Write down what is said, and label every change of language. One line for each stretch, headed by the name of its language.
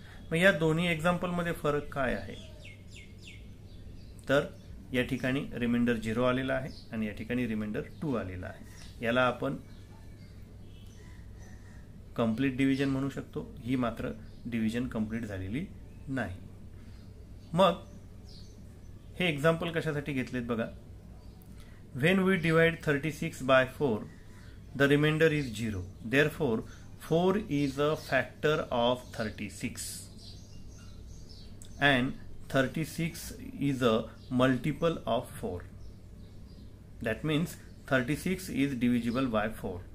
Marathi: मग या दोन्ही एक्झाम्पलमध्ये फरक काय आहे? तर या ठिकाणी रिमाइंडर 0 आलेला आहे आणि या ठिकाणी रिमाइंडर 2 आलेला आहे. याला आपण कंप्लीट डिव्हिजन म्हणू शकतो. ही मात्र डिव्हिजन कंप्लीट झालेली नाही. मग हे एक्झाम्पल कशासाठी घेतलेत बघा.
English: When we divide 36 by 4 the remainder is 0. Therefore 4 is a factor of 36 and 36 is a multiple of 4. That means 36 is divisible by 4.